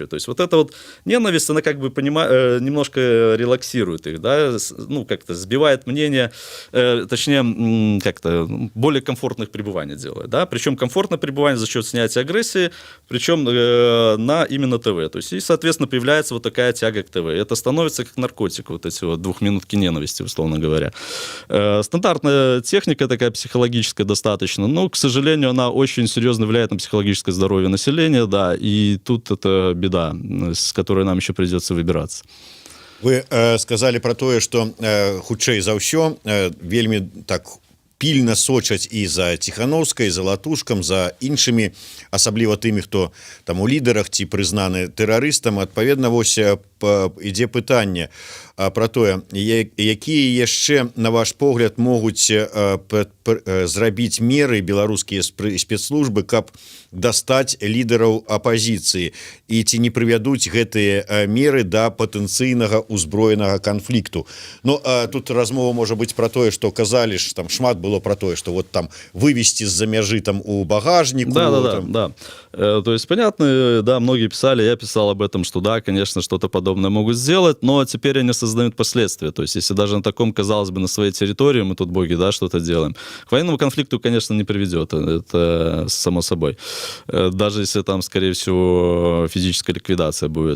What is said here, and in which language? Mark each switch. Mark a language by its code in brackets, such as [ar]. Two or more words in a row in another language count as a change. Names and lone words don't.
[ru] То есть вот это вот ненависть, она как бы немножко релаксирует их, да, ну, как-то сбивает мнение, точнее, как-то более комфортных пребываний делает, да, причем комфортное пребывание за счет снятия агрессии, причем на именно ТВ, то есть, и, соответственно, появляется вот такая тяга к ТВ, это становится как наркотик, вот эти вот 2 минутки ненависти, условно говоря. Стандартная техника такая психологическая достаточно, но, к сожалению, она очень серьезно влияет на психологическое здоровье населения, да, и тут это беда, с которой нам еще придется выбираться. [be] Вы сказали про тое, што хутчэй за ўсё вельмі так пільна сочаць і за Ціхановскай, за Латушкам, за іншымі, асабліва тымі, хто там у лідарах ці прызнаны тэрарыстам. Адпаведна, вось ідзе пытанне про тое, якія яшчэ, на ваш погляд, могуць зрабіць меры беларускія спецслужбы, каб дастаць лідараў апазіцыі, і ці не прывядуць гэтыя меры да патэнцыйнага ўзброенага канфлікту. Ну, тут размова можа быць про тое, што казалі ж, там шмат было про тое, што вот там вывезти з-за мяжы там у багажніку. [ru] Да. То есть, понятно, да, многие писали, я писал об этом, что да, конечно, что-то подобное могут сделать, но теперь они создают последствия. То есть, если даже на таком, казалось бы, на своей территории мы тут, боги, да, что-то делаем, к военному конфликту, конечно, не приведет, это само собой. Даже если там, скорее всего, физическая ликвидация будет.